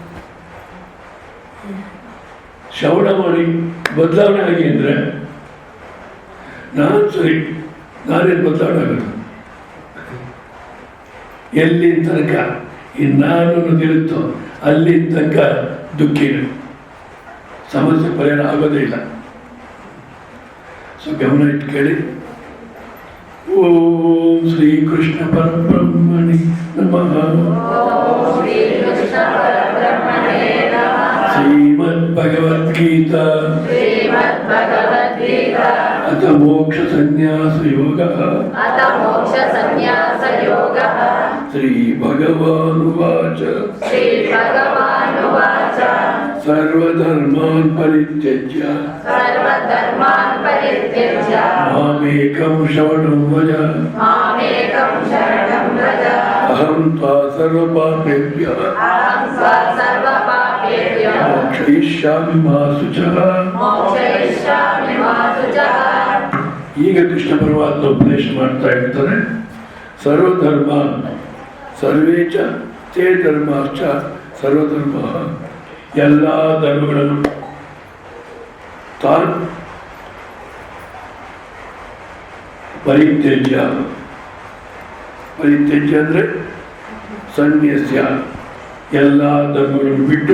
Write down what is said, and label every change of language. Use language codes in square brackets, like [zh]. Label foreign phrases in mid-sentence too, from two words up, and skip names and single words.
[kn] ಶ್ರವಣ ಮಾಡಿ ಬದಲಾವಣೆ ಆಗಿ ಅಂದರೆ ನಾನು ಸರಿ, ನಾನೇನು ಬದಲಾವಣೆ ಆಗೋದು? ಎಲ್ಲಿ ತನಕ ಈ ನಾನು ಅನ್ನೋದಿರುತ್ತೋ ಅಲ್ಲಿ ತನಕ ದುಃಖಿಗಳು, ಸಮಸ್ಯೆ ಪರಿಹಾರ ಆಗೋದೇ ಇಲ್ಲ. ಸೊ ಗಮನ ಇಟ್ಟು ಕೇಳಿ. [sa] ಓಂ ಶ್ರೀ ಕೃಷ್ಣ ಪರಬ್ರಹ್ಮಣಿ ನಮಃ. ಶ್ರೀಮದ್ ಭಗವದ್ಗೀತಾ ಅಥ ಮೋಕ್ಷ ಸನ್ಯಾಸ ಯೋಗ. ಶ್ರೀ ಭಗವಾನುವಾಚ ಸರ್ವಧರ್ಮಾನ್ ಪರಿತ್ಯಜ್ಯ ಮಾಮೇಕಂ ಶರಣಂ ವ್ರಜ ಅಹಂ ತ್ವಾ ಸರ್ವಪಾಪೇಭ್ಯಃ ಮೋಕ್ಷಯಿಷ್ಯಾಮಿ ಮಾ ಶುಚಃ. [kn] ಈಗ ಕೃಷ್ಣ ಪರಮಾತ್ಮ ಉಪದೇಶ ಮಾಡ್ತಾ ಇರ್ತಾರೆ. [sa] ಸರ್ವಧರ್ಮ ಸರ್ವೇ ಚ ತೇ ಧರ್ಮಾಶ್ಚ ಸರ್ವಧರ್ಮ. [kn] ಎಲ್ಲ ಧರ್ಮಗಳನ್ನು ತಾನು ಪರಿತ್ಯಜ್ಯ. ಪರಿತ್ಯಜ್ಯ ಅಂದರೆ ಸನ್ಯಾಸ್ಯ, ಎಲ್ಲ ಧರ್ಮಗಳನ್ನು ಬಿಟ್ಟು.